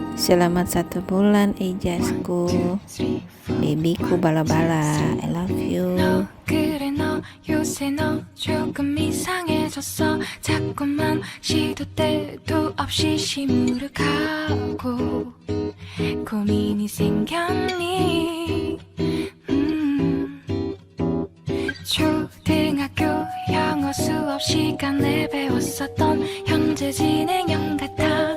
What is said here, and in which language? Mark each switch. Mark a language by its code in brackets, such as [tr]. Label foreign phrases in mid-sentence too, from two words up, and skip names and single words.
[id] selamat 1 bulan Ijazku, babyku bala-bala, [en] I love you. [ko] 그래 너 요새 너 조금 이상해졌어. 자꾸만 시도 때도 없이 시무룩하고 고민이 생겼니. 초등학교 영어 수업 시간에 배웠었던 현재 진행형 같아.